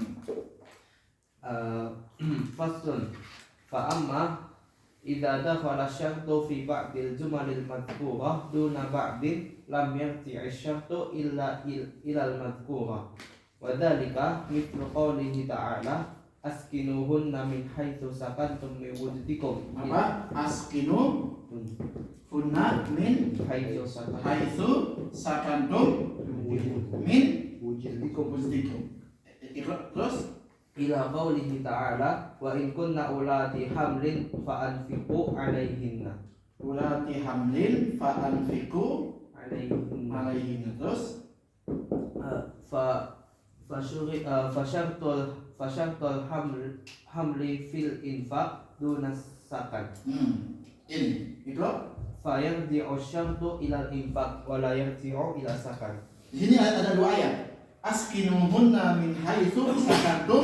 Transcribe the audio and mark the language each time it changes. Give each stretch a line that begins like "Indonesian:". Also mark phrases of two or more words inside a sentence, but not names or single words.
Arabic: فصل فأما إذا دخل الشرط في بعض الجمل المذكورة دون بعض لم يرجع الشرط إلا المذكورة وذلك مثل قوله تعالى أسكنوهن من حيث سكنتم من وجدكم. Apa? أسكنو هن من haitsu سكنتم من wujdikum
Indonesian: terus
Arabic: إلى قوله تعالى وإن كن أولات حمل فأنفقوا عليهن. أولات حمل فأنفقوا 'alaihinna.
Indonesian: terus
Arabic: فشرط الحمل في الإنفاق دون سكن.
Indonesian: Ini Ikra.
Arabic: فيرجع شرط إلى إنفاق ولا يرجع إلى سكن.
Indonesian: Di sini ada dua ayat.
Arabic: أسكنوهن من حيث سكنتم